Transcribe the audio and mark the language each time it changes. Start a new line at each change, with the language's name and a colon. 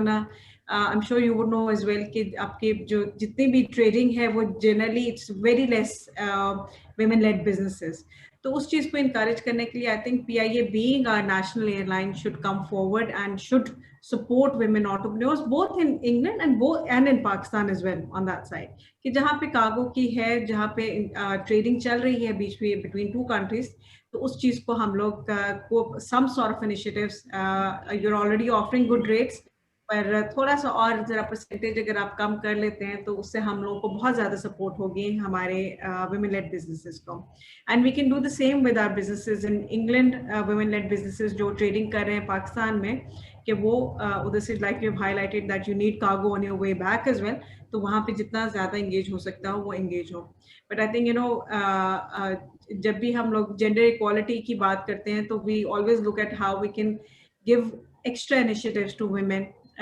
English: वरना I'm sure you would know as well
Hindi: कि आपके जो जितनी भी trading है वो
English: generally it's very less women-led businesses.
Hindi: तो उस चीज़ को encourage करने के लिए
English: I think PIA being our national airline should come forward and should support women entrepreneurs both in England and in Pakistan as well on that side.
Hindi: कि जहाँ पे cargo की है, जहाँ पे trading चल रही है बीच में
English: between two countries,
Hindi: तो उस चीज़ को हम लोग को
English: some sort of initiatives, you're already offering good rates,
Hindi: पर थोड़ा सा और जरा परसेंटेज अगर आप कम कर लेते हैं तो उससे हम लोगों को बहुत ज़्यादा सपोर्ट होगी हमारे women led businesses को.
English: And we can do the same with our businesses in England, women led businesses
Hindi: जो trading कर रहे हैं पाकिस्तान में कि वो उधर से
English: like you've highlighted that you need cargo on your way back as well,
Hindi: तो वहाँ पे जितना ज़्यादा engage हो
English: सकता हो वो engage हो. But I think, you know,
Hindi: जब भी हम लोग gender equality की बात करते हैं
English: तो we always look at how we can give extra initiatives to women.